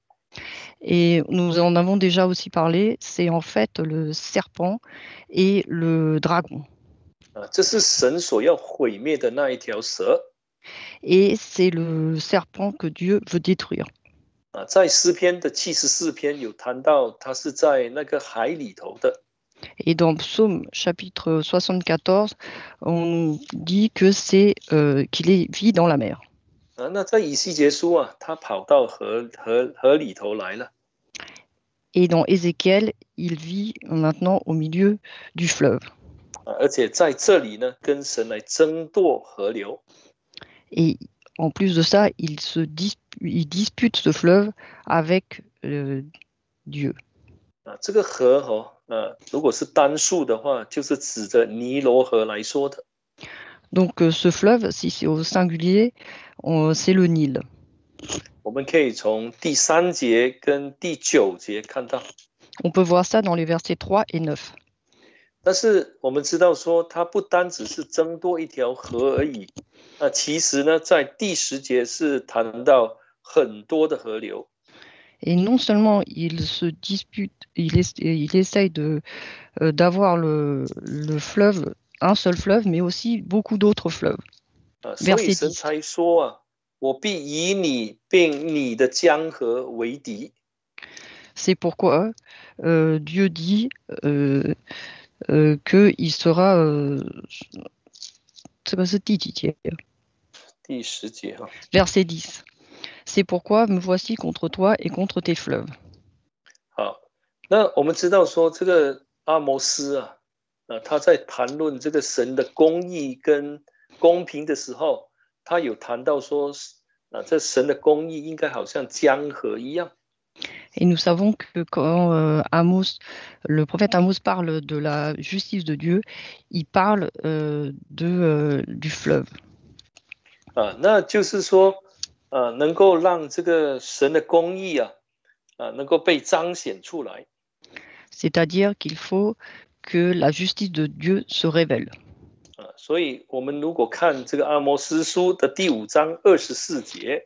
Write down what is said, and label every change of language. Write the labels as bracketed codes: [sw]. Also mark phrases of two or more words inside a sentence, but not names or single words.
[fr] Et nous en avons déjà aussi parlé, c'est en fait le serpent et le dragon. [zh] 这是神所要毁灭的那一条蛇。 [fr] Et c'est le serpent que Dieu veut détruire. [zh] 在诗篇的74篇有谈到，它是在那个海里头的。 [fr] Et dans Psaume chapitre 74, on nous dit que c'est qu'il vit dans la mer. [zh] 那在以西结书他跑到河里头来了。 [fr] Et dans Ézéchiel, il vit maintenant au milieu du fleuve. [zh] 而且在这里呢，跟神来争夺河流。 [fr] Et en plus de ça, il dispute ce fleuve avec Dieu. [zh] 这个河如果是单数的话，就是指着尼罗河来说的。 [fr] Donc ce fleuve, si c'est au singulier, c'est le Nil. [zh] 我们可以从第3节跟第9节看到。 [fr] On peut voir ça dans les versets 3 et 9. [zh] 但是我们知道说，它不单只是争夺一条河而已。其实呢，在第10节是谈到很多的河流。 [fr] Et non seulement il se dispute, il essaye d'avoir le fleuve, un seul fleuve, mais aussi beaucoup d'autres fleuves. [zh] 所以神才说我必以你并你的江河为敌。 [fr] C'est pourquoi Dieu dit qu'il sera... [zh] c'est 第几节？第10节 [fr] Verset 10. C'est pourquoi me voici contre toi et contre tes fleuves. [zh] 好，那我们知道说这个阿摩斯他在谈论这个神的公义跟公平的时候，他有谈到说这神的公义应该好像江河一样。 [fr] Et nous savons que quand le prophète Amos parle de la justice de Dieu, il parle du fleuve. [zh] 那就是说能够让这个神的公义能够被彰显出来。 [fr] C'est-à-dire qu'il faut que la justice de Dieu se révèle. [zh] 所以我们如果看这个阿摩司书的第5章24节。